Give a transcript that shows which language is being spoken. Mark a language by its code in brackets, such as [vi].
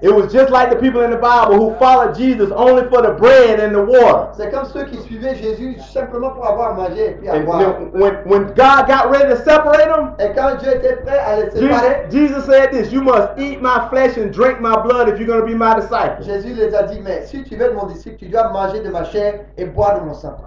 [en] It was just like the people in the Bible who followed Jesus only for the bread and the water. [fr] C'est comme ceux qui suivaient Jésus simplement pour avoir à manger et puis à [en] And [fr] boire. [en] when God got ready to separate them, [fr] Et quand Dieu était prêt à les séparer, [en] Jesus said this, "You must eat my flesh and drink my blood if you're going to be my disciple." [fr] Jésus les a dit, mais si tu veux être mon disciple, tu dois manger de ma chair et boire de mon sang.